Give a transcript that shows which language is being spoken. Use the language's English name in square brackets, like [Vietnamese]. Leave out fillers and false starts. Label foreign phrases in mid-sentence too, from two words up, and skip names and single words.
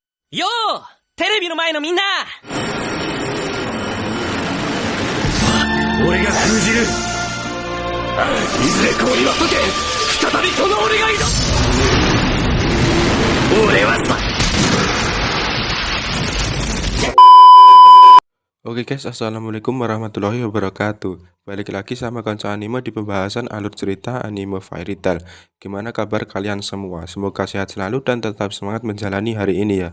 [Japanese] よーテレビの前のみんな俺が封じる。いずれ氷は溶け、再びその俺がいる。俺はさ。 [Indonesian] Oke guys, [Arabic] السلام عليكم ورحمة الله وبركاته. [Indonesian] Balik lagi sama Konco Anime di pembahasan alur cerita anime Fairy Tail. Gimana kabar kalian semua? Semoga sehat selalu dan tetap semangat menjalani hari ini ya.